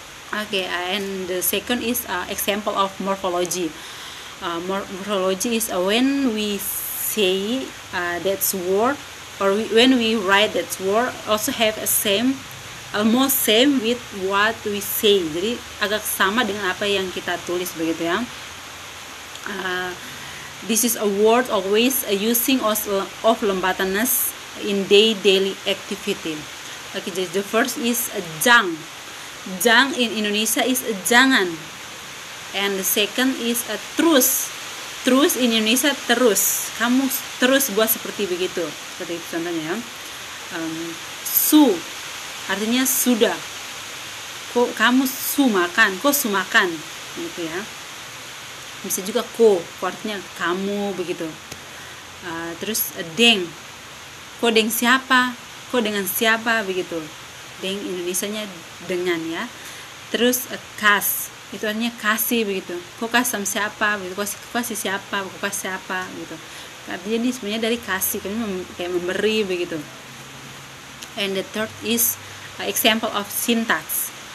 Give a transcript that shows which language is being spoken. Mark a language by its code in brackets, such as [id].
[en] Okay, and the second is example of morphology. Morphology is when we say that word, or when we write that word, also have a same, almost same with what we say. [id] Jadi agak sama dengan apa yang kita tulis begitu ya. [en] This is a word always using of Lembatanese in daily activity. Okay, jadi the first is jang. Jang in Indonesia is jangan, and the second is a terus. Terus in Indonesia terus. [id] Kamu terus buat seperti begitu. Seperti itu contohnya. Su artinya sudah. Kok kamu su makan, kok su makan, gitu ya. Bisa juga ko artinya kamu begitu. Terus deng. Kok deng siapa? Kok dengan siapa begitu. Deng Indonesianya dengan ya. Terus kas itu artinya kasih begitu. Kok kasih sama siapa begitu. Kok kasih siapa, kok kasih siapa gitu. Artinya ini sebenarnya dari kasih, kayak memberi begitu. [en] And the third is example of syntax.